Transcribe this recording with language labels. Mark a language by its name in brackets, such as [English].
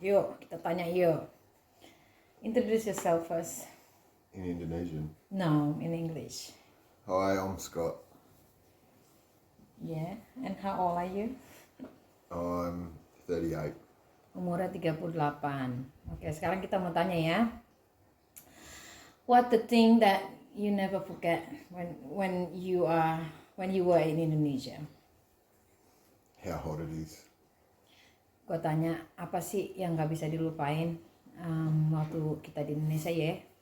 [Indonesian] Yuk, kita tanya yuk. [English] Introduce yourself first. In Indonesian. No, in English. Hi, I'm Scott. Yeah. And how old are you? I'm 38. [Indonesian] Umurnya 38. Oke, sekarang kita mau tanya ya. [English] What the thing that you never forget when you were in Indonesia? How hot it is. [Indonesian] Gue tanya, apa sih yang nggak bisa dilupain waktu kita di Indonesia ya?